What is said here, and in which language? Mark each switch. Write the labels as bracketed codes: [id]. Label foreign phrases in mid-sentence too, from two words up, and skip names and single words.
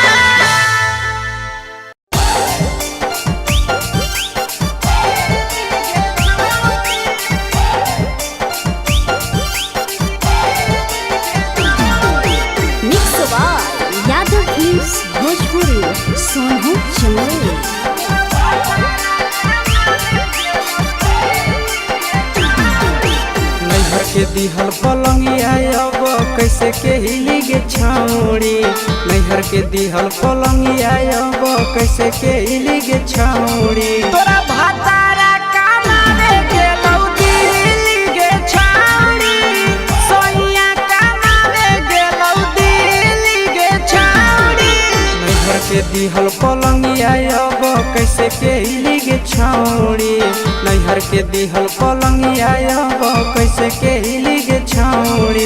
[en] mix by यादव फिल्म्स भोजपुरी सोनू चमरे। [anp] नैहर के दिहल पलंगिया अब कैसे के हिली गे छौड़ी नैहर के दिहल पलंगिया अब कैसे के हिली गे छौड़ी तोरा भातारा कमावे गेलौ दिल्ली गे छौरी सोइया कमावे गेलौ दिल्ली गे छौरी नैहर के दिहल पलंगिया अब कैसे के हिली गे छौड़ी नैहर के दिहल पलंगिया अब कैसे के हिली गे छौड़ी